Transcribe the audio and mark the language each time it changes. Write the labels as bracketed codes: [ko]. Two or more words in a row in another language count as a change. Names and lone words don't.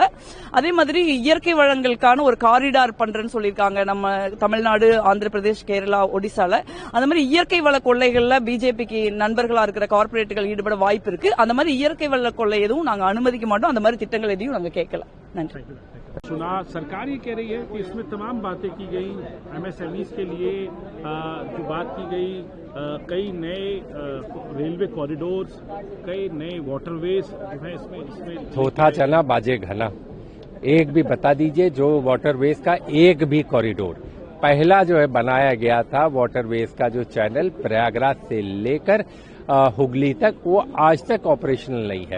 [ta] அதே மாதிரி இயற்கை வளங்களுக்கான ஒரு காரிடார் பண்றேன்னு சொல்லியிருக்காங்க நம்ம தமிழ்நாடு, ஆந்திர பிரதேஷ், கேரளா, ஒடிசால. அந்த மாதிரி இயற்கை வள கொள்ளைகள்ல பிஜேபிக்கு நண்பர்களா இருக்கிற கார்பரேட்டுகள் ஈடுபட வாய்ப்பு இருக்கு. அந்த மாதிரி இயற்கை வள கொள்ளை எதுவும் நாங்க அனுமதிக்க மாட்டோம். அந்த மாதிரி திட்டங்கள் எதையும் நாங்க கேட்கல. நன்றி. [hi] चुनाव सरकार ये कह रही है कि इसमें तमाम बातें की गई, एमएसएमईज के लिए जो बात की गई, कई नए [en] railway corridors, [hi] कई नए वाटरवेज जो है इसमें थोथा चना बाजे घना। एक भी बता दीजिए जो वाटरवेज का एक भी कॉरिडोर पहला जो है बनाया गया था, वाटरवेज का जो चैनल प्रयागराज से लेकर हुगली तक, वो आज तक ऑपरेशनल नहीं है।